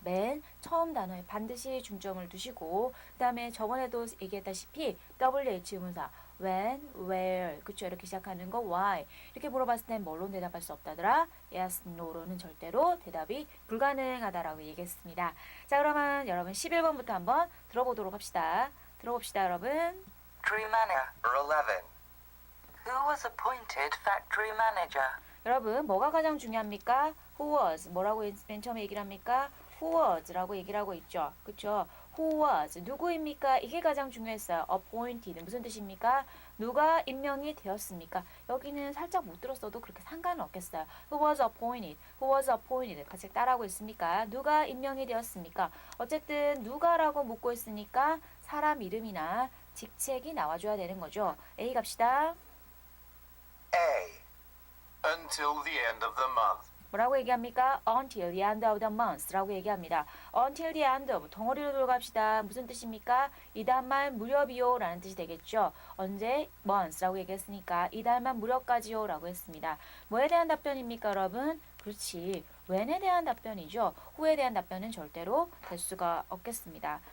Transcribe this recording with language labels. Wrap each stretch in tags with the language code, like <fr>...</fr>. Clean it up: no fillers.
<ko>맨 처음 단어에 반드시 중점을 두시고 그 다음에 저번에도 얘기했다시피 WH 의문사 when, where 그쵸 이렇게 시작하는 거 why 이렇게 물어봤을 땐 뭘로 대답할 수 없다더라? yes, no로는 절대로 대답이 불가능하다라고 얘기했습니다. 자, 그러면 여러분 11번부터 한번 들어보도록 합시다. 들어봅시다 여러분.</ko> <en>Factory manager. 11. Who was appointed factory manager?</en> <ko>여러분 뭐가 가장 중요합니까?</ko> <en>Who was</en> <ko>뭐라고 맨 처음에 얘기를 합니까?</ko> <en>Who was</en> <ko>라고 얘기를 하고 있죠. 그쵸?</ko> <en>Who was</en> <ko>누구입니까? 이게 가장 중요했어요. appointed 무슨 뜻입니까? 누가 임명이 되었습니까? 여기는 살짝 못 들었어도 그렇게 상관은 없겠어요.</ko> <en>Who was appointed? Who was appointed?</en> <ko>같이 따라하고 있습니까? 누가 임명이 되었습니까? 어쨌든 누가라고 묻고 있으니까 사람 이름이나 직책이 나와줘야 되는 거죠. A 갑시다.</ko> <en>A. Until the end of the month.</en> <ko>뭐라고 얘기합니까?</ko> <en>Until the end of the month</en> <ko>라고 얘기합니다.</ko> <en>Until the end of</en> <ko>덩어리로 들어갑시다. 무슨 뜻입니까? 이달만 무렵이요 라는 뜻이 되겠죠. 언제? months라고 얘기했으니까 이달만 무렵까지요 라고 했습니다. 뭐에 대한 답변입니까 여러분? 그렇지. when에 대한 답변이죠. who에 대한 답변은 절대로 될 수가 없겠습니다.</ko>